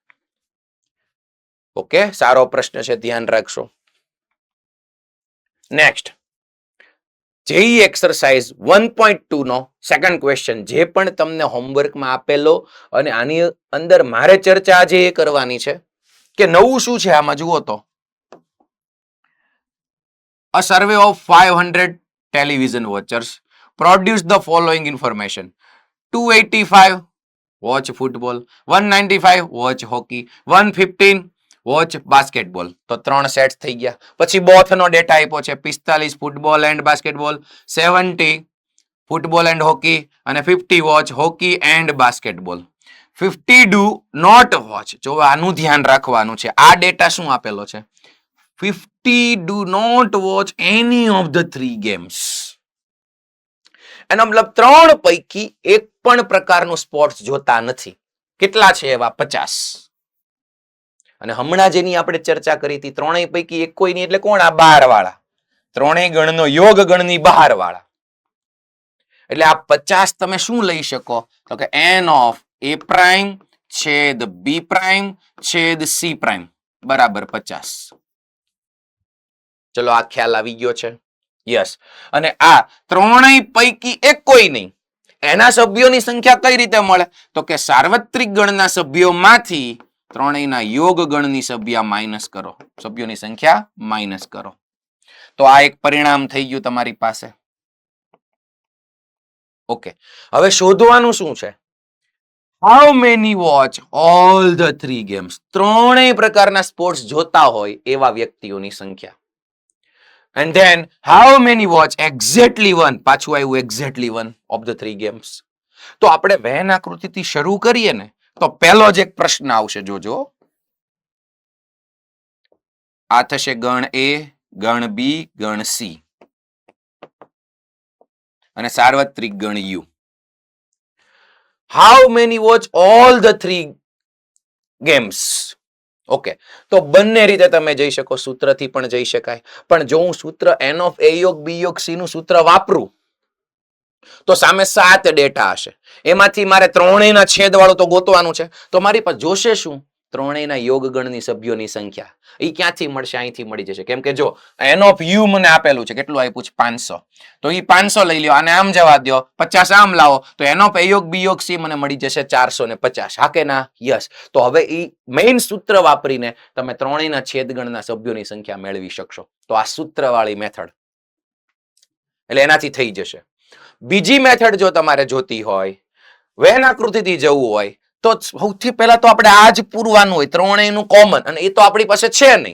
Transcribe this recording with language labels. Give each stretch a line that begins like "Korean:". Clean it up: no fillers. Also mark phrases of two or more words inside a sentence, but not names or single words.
Gujarati: 16. ઓકે, સારો પ્રશ્ન છે, ધ્યાન રાખશો. નેક્સ્ટ, જેઈ એક્સરસાઇઝ 1.2 નો
English: second question,
Gujarati: જે પણ તમને હોમવર્કમાં આપેલો, અને આની અંદર મારે ચર્ચા આજે એ કરવાની છે કે નવું શું છે આમાં. જુઓ તો,
English: a survey of 500 television watchers produced the following information: 285 watch football, 195 watch hockey, 115 watch basketball.
Gujarati: તો 3 સેટ થઈ ગયા. પછી બોથ નો ડેટા આપ્યો છે, 45
English: football and basketball,
Gujarati: 70
English: football and hockey,
Gujarati: અને 50
English: watch hockey and basketball.
Gujarati: 50
English: do not watch.
Gujarati: જો આનું ધ્યાન રાખવાનું છે, આ ડેટા શું આપેલો છે?
English: 50 do not watch any of the 3 games.
Gujarati: એનો મતલબ 3 પૈકી એક પણ પ્રકારનું સ્પોર્ટ્સ જોતા નથી. કેટલા છે એવા? 50. અને હમણાં જેની આપણે ચર્ચા કરી હતી, 3 પૈકી એક કોઈ નહીં, એટલે કોણ? આ 12 વાળા. 3 ગણનો યોગ ગણની બહાર વાળા. એટલે આ 50 તમે શું લઈ શકો? તો કે
English: n of a prime
Gujarati: છેદ
English: b prime
Gujarati: છેદ
English: c prime
Gujarati: બરાબર 50. ચલો, આ ખ્યાલ આવી ગયો છે? યસ. અને આ 3 પૈકી એક કોઈ નહીં, એના સભ્યોની સંખ્યા કઈ રીતે મળે? તો કે સાર્વત્રિક ગણના સભ્યોમાંથી 3 યોગ ગણની સભ્યોની સંખ્યા માઇનસ કરો. તો આ એક પરિણામ થઈ ગયું તમારી પાસે. ઓકે, હવે શોધવાનું શું છે?
English: how many watch all the 3 games.
Gujarati: 3 પ્રકારના સ્પોર્ટ્સ જોતા હોય એવા વ્યક્તિઓની સંખ્યા.
English: And then how many watch exactly one?
Gujarati: પાછું આવ્યું
English: exactly one of the 3 games.
Gujarati: તો આપણે વેન આકૃતિથી શરૂ કરીએ ને, તો પહેલો જ એક પ્રશ્ન આવશે, જોજો. આ થશે ગણ A, ગણ B, ગણ C અને સાર્વત્રિક ગણ U.
English: How many watch all the 3 games?
Gujarati: ઓકે, તો બંને રીતે તમે જઈ શકો, સૂત્રથી પણ જઈ શકાય. પણ જો હું સૂત્ર
English: n of a
Gujarati: યોગ b યોગ c નું સૂત્ર વાપરું તો સામે 7 ડેટા હશે. એમાંથી મારે 3 છેદ વાળું તો ગોતવાનું છે. તો મારી પાસે જોશે શું? 3 યોગ ગણની સભ્યોની સંખ્યા. એ ક્યાંથી મળશે? અહીંથી મળી જશે. કેમ કે જો
English: n of u
Gujarati: મને આપેલું છે, કેટલું આપ્યું છે? 500. તો એ 500 લઈ લ્યો, અને આમ જવા દો, 50 આમ લાવો, તો
English: n of a
Gujarati: યોગ b યોગ c મને મળી જશે 450. હા કે ના? યસ. તો હવે એ મેઇન સૂત્ર વાપરીને તમે 3 છેદગણના સભ્યોની સંખ્યા મેળવી શકશો. તો આ સૂત્રવાળી મેથડ, એટલે એનાથી થઈ જશે. બીજી મેથડ જો તમારે જોતી હોય, વેન આકૃતિથી જવું હોય, તો સૌથી પહેલા તો આપણે આ જ પૂરવાનું હોય, 3 નું કોમન, અને એ તો આપણી પાસે છે નહીં.